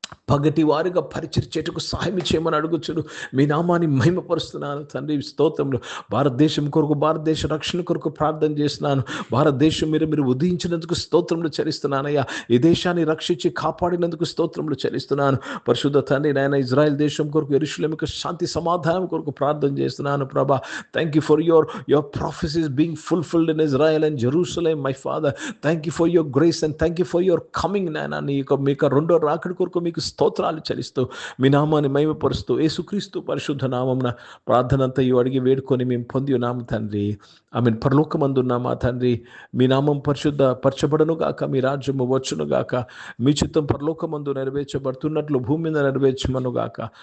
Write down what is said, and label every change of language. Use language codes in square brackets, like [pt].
[te] పగటి వారిగా పరిచయం చేటుకు సహాయం చేయమని అడుగుచును. మీ నామాన్ని మహిమపరుస్తున్నాను తండ్రి. స్తోత్రములు. భారతదేశం కొరకు, భారతదేశ రక్షణ కొరకు ప్రార్థన చేస్తున్నాను. భారతదేశం మీరు ఉదయించినందుకు స్తోత్రములు చెల్లిస్తున్నానయ్యా. ఈ దేశాన్ని రక్షించి కాపాడినందుకు స్తోత్రములు చెల్లిస్తున్నాను. పరిశుద్ధ తండ్రి నాయన, ఇజ్రాయెల్ దేశం కొరకు, యెరూషలేముకు శాంతి సమాధానం కొరకు ప్రార్థన చేస్తున్నాను ప్రభా. [en] Thank you for your prophecies being fulfilled in Israel and Jerusalem, my Father. Thank you for your grace and thank you for your coming, నాయన. [te] మీకు రెండో రాకడి కొరకు మీకు స్తోత్రాలు చెల్లిస్తూ మీ నామాన్ని మహిమపరుస్తూ యేసుక్రీస్తు పరిశుద్ధ నామమున ప్రార్థన అంతా అడిగి వేడుకొని మేము పొంది ఉన్నాము తండ్రి. ఆమేన్. పరలోకమందున్న మా తండ్రి, మీ నామం పరిశుద్ధ పరచబడును గాక, మీ రాజ్యము వచ్చును గాక, మీ చిత్తం పరలోకమందు నెరవేర్చబడుతున్నట్లు భూమి మీద నెరవేర్చమను గాక.